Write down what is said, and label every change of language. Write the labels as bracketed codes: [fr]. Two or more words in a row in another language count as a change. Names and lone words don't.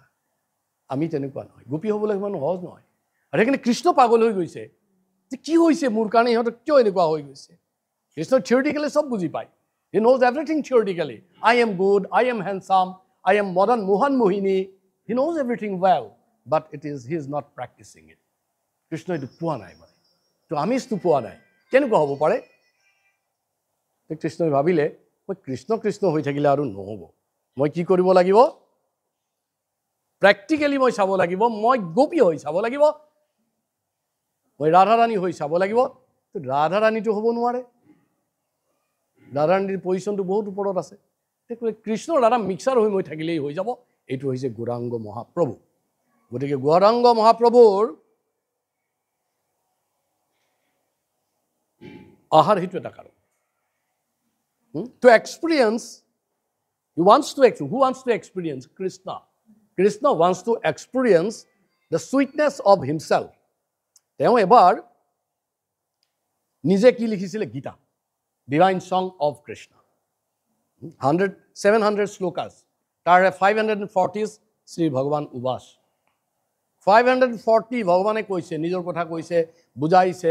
[as] আমি তেনেকুৱা নহয়। গোপী হ'বলৈ ইমান সহজ নহয়। আৰু সেইকাৰণে কৃষ্ণ পাগল হৈ গৈছে যে কি হৈছে মোৰ কাৰণে, ইহঁতক কিয় এনেকুৱা হৈ গৈছে। কৃষ্ণ থিয়ৰিটিকেলি চব বুজি পায়। [en] He knows everything theoretically. I am good, I am handsome, I am Madan Mohan Mohini. He knows everything well, But he is not practising it. [as] কৃষ্ণ এইটো পোৱা নাই, মানে তো আমিজটো পোৱা নাই। কেনেকুৱা হ'ব পাৰে? কৃষ্ণই ভাবিলে মই কৃষ্ণ কৃষ্ণ হৈ থাকিলে আৰু নহ'ব, মই কি কৰিব লাগিব? প্ৰেক্টিকেলি মই চাব লাগিব, মই গোপী হৈ চাব লাগিব, মই ৰাধাৰাণী হৈ চাব লাগিব। ৰাধাৰাণীটো হ'ব নোৱাৰে। ৰাধাৰাণীৰ পজিশ্যনটো বহুত ওপৰত আছে। কৃষ্ণ ৰাধা মিক্সাৰ হৈ মই থাকিলেই হৈ যাব। এইটো হৈছে গৌৰাংগ মহাপ্ৰভু। গতিকে গৌৰাংগ মহাপ্ৰভুৰ আহাৰ সেইটো এটা কাৰণ। [en] To experience, who wants to experience Krishna? Krishna wants to experience the sweetness of himself. [as] তেওঁ এবাৰ নিজে কি লিখিছিলে? গীতা, [en] Divine Song of Krishna. [as] 700 শ্লোকাছ, তাৰে 540 শ্ৰী ভগৱান উবাস। 540 ভগৱানে কৈছে, নিজৰ কথা কৈছে, বুজাইছে।